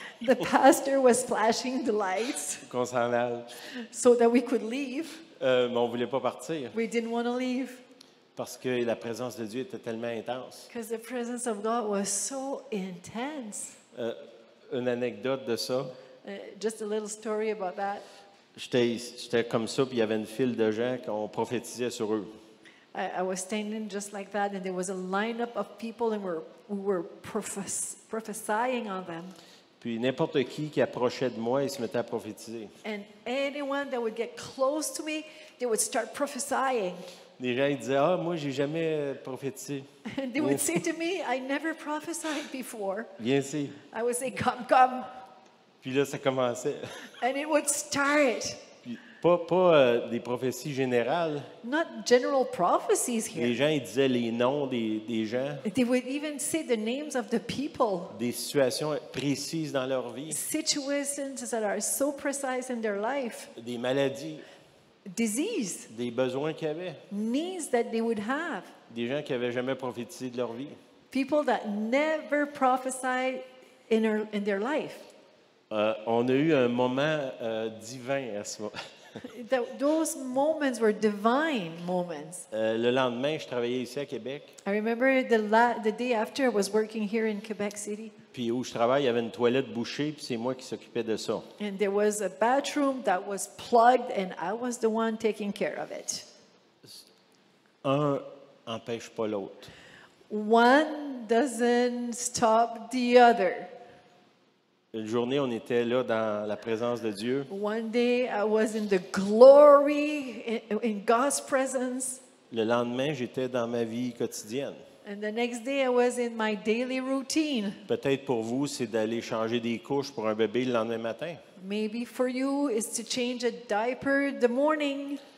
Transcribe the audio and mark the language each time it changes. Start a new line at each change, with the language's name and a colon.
English: The pastor was flashing the lights
French: qu'on s'en aille.
English: so that we could leave.
French: Mais on ne voulait pas partir
English: We didn't want to leave
French: parce que la présence de Dieu était tellement intense.
English: because the presence of God was so intense.
French: Une anecdote de ça.
English: Just a little story about that.
French: J'étais comme ça, puis il y avait une file de gens qu'on prophétisait sur eux.
English: I was standing just like that, and there was a lineup of people, and we were prophesying on them.
French: Puis n'importe qui approchait de moi, il se mettait à prophétiser.
English: And anyone that would get close to me, they would start prophesying.
French: Les gens ils disaient, ah, moi, j'ai jamais prophétisé.
English: And they would say to me, I never prophesied before.
French: Viens ici.
English: I would say, come.
French: Puis là, ça commençait.
English: And it would start.
French: Puis pas des prophéties générales.
English: Not general prophecies
French: Les gens, ils disaient les noms des gens,
English: They would even say the names of the people,
French: des situations précises dans leur vie,
English: situations that are so precise in their life,
French: des maladies,
English: disease,
French: des besoins qu'ils avaient,
English: needs that they would have,
French: des gens qui n'avaient jamais prophétisé de leur vie.
English: people that never prophesied in their life.
French: On a eu un moment divin à ce moment.
English: Those moments were divine moments.
French: Le lendemain, je travaillais ici à Québec.
English: I remember the day after I was working here in Quebec City,
French: Puis où je travaille, il y avait une toilette bouchée, puis c'est moi qui s'occupais de ça.
English: and there was a bathroom that was plugged, and I was the one taking care of it.
French: Un n'empêche pas l'autre.
English: One doesn't stop the other.
French: Une journée, on était là dans la présence de Dieu.
English: One day I was in the glory, in God's presence,
French: Le lendemain, j'étais dans ma vie quotidienne.
English: and the next day I was in my daily routine.
French: Peut-être pour vous, c'est d'aller changer des couches pour un bébé le lendemain matin.
English: Maybe for you it's to change a diaper the morning.